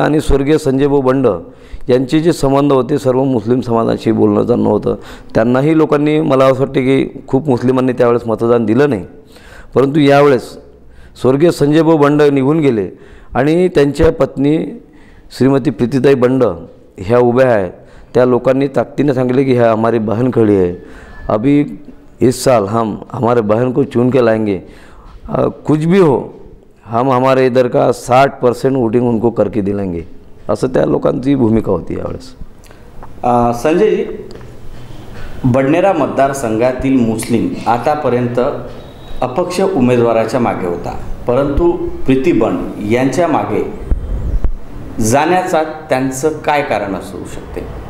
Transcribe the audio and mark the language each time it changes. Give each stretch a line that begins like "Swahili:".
Marathi: आणि स्वर्गीय संजय भाऊ बंड यांचे जे संबंध होते सर्व मुस्लिम समाजाशी बोलणं चालणं होतं. त्यांनाही लोकांनी, मला असं वाटते की खूप मुस्लिमांनी त्यावेळेस मतदान दिलं नाही, परंतु यावेळेस स्वर्गीय संजय भाऊ बंड निघून गेले आणि त्यांच्या पत्नी श्रीमती प्रीतीताई बंड ह्या उभ्या आहेत. त्या लोकांनी ताकदीने सांगितले की ह्या
Hindi: हमारी बहन खड़ी है, अभी इस साल हम हमारे बहन को चुन के लाएंगे, कुछ भी हो हम हमारे इधर का 60% वोटिंग उनको करके दिलाएंगे,
Marathi: असं त्या लोकांची भूमिका होती यावेळेस. संजयजी, बडनेरा मतदारसंघातील मुस्लिम आतापर्यंत अपक्ष उमेदवाराच्या मागे होता, परंतु प्रीती बंड यांच्या मागे जाण्याचा त्यांचं काय कारण असू शकते?